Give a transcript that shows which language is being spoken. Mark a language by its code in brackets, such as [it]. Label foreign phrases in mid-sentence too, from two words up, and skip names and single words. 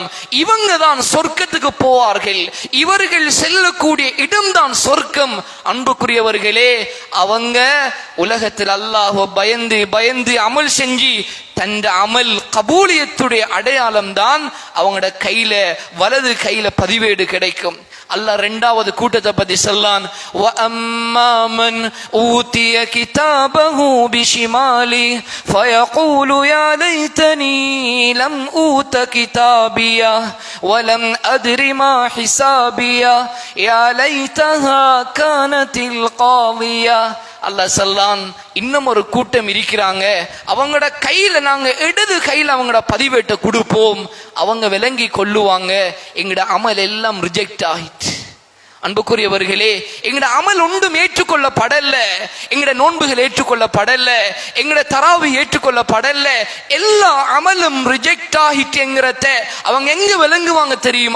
[ta] இவங்க தான் சொர்க்கத்துக்கு போவார்கள், இவர்கள் செல்லக்கூடிய இடம்தான் சொர்க்கம். அன்புக்குரியவர்களே, அவங்க உலகத்தில் அல்லாஹ் பயந்து பயந்து அமல் செஞ்சு தந்த அமல் கபூலியத்துடைய அடையாளம் தான் அவங்களோட கையில வலது கையில பதிவேடு கிடைக்கும். அல்லாஹ் இரண்டாவது கூட்டத்தை பத்தி சொல்லான். [ar] وَأَمَّا مَنْ أُوتِيَ كِتَابَهُ بِشِمَالِهِ فَيَقُولُ يَا لَيْتَنِي لَمْ أُوتَ كِتَابِيَهْ وَلَمْ أَدْرِ مَا حِسَابِيَهْ يَا لَيْتَهَا كَانَتِ الْقَاضِيَةَ. [ta] அல்லாஹ் சொல்லான், இன்னும் ஒரு கூட்டம் இருக்கிறாங்க, அவங்களோட கையில நாங்க இடது கையில அவங்களோட பதிவேட்டை கொடுப்போம், அவங்க விளங்கி கொள்ளுவாங்க எங்கட அமல் எல்லாம் ரிஜெக்ட் ஆயிட்டு. அன்புக்குரியவர்களே, எங்கட அமல் ஒன்றும் ஏற்றுக்கொள்ளப்படல, எங்கட நோன்புகள் ஏற்றுக்கொள்ளப்படல, எங்கட தராவி ஏற்றுக்கொள்ளப்படல, எல்லா அமலும் ரிஜெக்ட் ஆகிட்டுங்கிறத அவங்க எங்க விளங்குவாங்க தெரியுமா?